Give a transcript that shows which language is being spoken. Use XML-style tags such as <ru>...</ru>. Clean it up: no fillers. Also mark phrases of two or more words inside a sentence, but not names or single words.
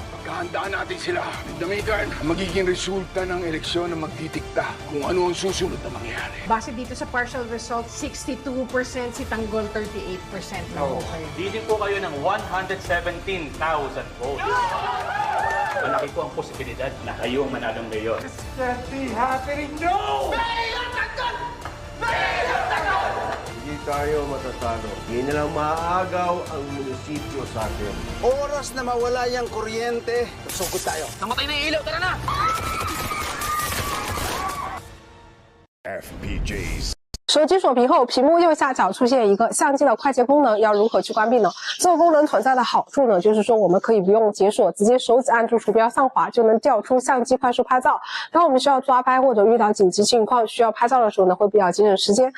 <tl>Pagkahandaan natin sila. Damigan, magiging resulta ng eleksyon na magtitikta kung ano ang susunod na mangyari. Base dito sa partial result, 62% si Tanggol, 38% na po kayo. Bibili po kayo ng 117,000 votes. Malaki po ang posibilidad na kayo ang manalong mayor.</tl> <en>That be happening! No!</en> <tl>Hindi tayo matatalo. Hindi na lang maaagaw ang munisipyo sa atin. Oras na mawala yung kuryente. Sugod tayo. Namatay na yung ilaw, tara na! FPJs.</tl> <zh>手机锁屏后，屏幕右下角出现一个相机的快捷功能，要如何去关闭呢？这个功能存在的好处呢，就是说我们可以不用解锁，直接手指按住鼠标上滑就能调出相机快速拍照。当我们需要抓拍或者遇到紧急情况需要拍照的时候呢，会比较节省时间。</zh>